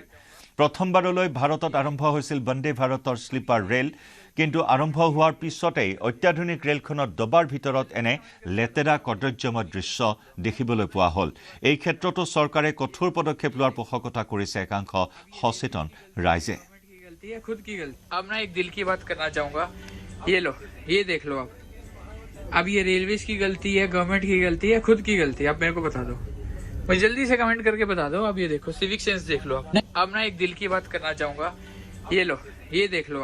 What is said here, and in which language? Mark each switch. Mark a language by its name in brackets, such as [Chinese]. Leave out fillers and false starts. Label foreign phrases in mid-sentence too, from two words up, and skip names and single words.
[Assamese] প্ৰথমবাৰলৈ ভাৰতত আৰম্ভ হৈছিল বন্দে ভাৰতৰ স্লিপাৰ ৰেল, কিন্তু আৰম্ভ হোৱাৰ পিছতেই অত্যাধুনিক ৰেলখনৰ দবাৰ ভিতৰত এনে লেতেৰা কদৰ্যময় দৃশ্য দেখিবলৈ পোৱা হ'ল। এই ক্ষেত্ৰতো চৰকাৰে কঠোৰ পদক্ষেপ লোৱাৰ পোষকতা কৰিছে একাংশ সচেতন ৰাইজে। [Hindi] खुद की गलती। अब ना एक दिल की बात करना चाहूंगा, ये लो, ये देख लो। अब ये रेलवेज की गलती है, गवर्नमेंट की गलती है, खुद की गलती है? आप मेरे को बता दो, मुझे जल्दी से कमेंट करके बता दो। अब ये देखो, [English] civic sense [Hindi] देख लो। अब ना एक दिल की बात करना चाहूंगा, ये लो, ये देख लो।